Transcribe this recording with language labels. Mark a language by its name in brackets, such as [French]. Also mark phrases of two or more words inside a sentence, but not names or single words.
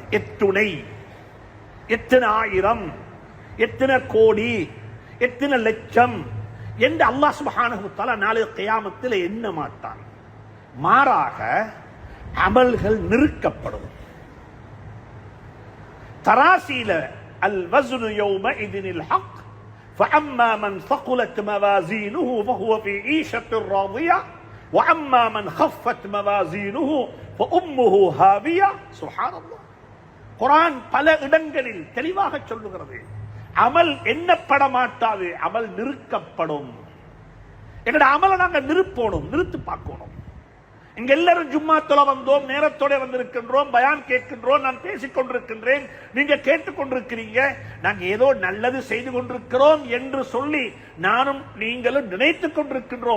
[Tamil] எத்துணை, எத்தனை ஆயிரம், எத்தனை கோடி, எத்தனை லட்சம் என்று [Arabic] الله سبحانه وتعالى [Tamil] நாளை கியாமத்தில் எண்ண மாட்டான். மாறாக அமல்கள் நிறுக்கப்படும். [Arabic] தராசீல الوزن يومئذ الحق فأما من ثقلت موازينه فهو في عيشة راضية وأما من خفت موازينه فأمه هاوية. سبحان الله. [Tamil] குர்ஆன் பல இடங்களில் தெளிவாக சொல்லுகிறது, அமல் எண்ணப்பட மாட்டாது, அமல் நிறுக்கப்படும். எங்கட அமலை நாங்க நிறுத்து பார்க்கணும். இங்க எல்லாரும் ஜும்மா தொலை வந்தோம், நேரத்தோட வந்திருக்கின்றோம், பயான் கேட்கின்றோம், நான் பேசிக் கொண்டிருக்கின்றேன், நீங்க கேட்டுக் கொண்டிருக்கிறீங்க, நாங்க ஏதோ நல்லது செய்து கொண்டிருக்கிறோம் என்று சொல்லி நானும் நீங்களும் நினைத்துக் கொண்டிருக்கின்றோம்.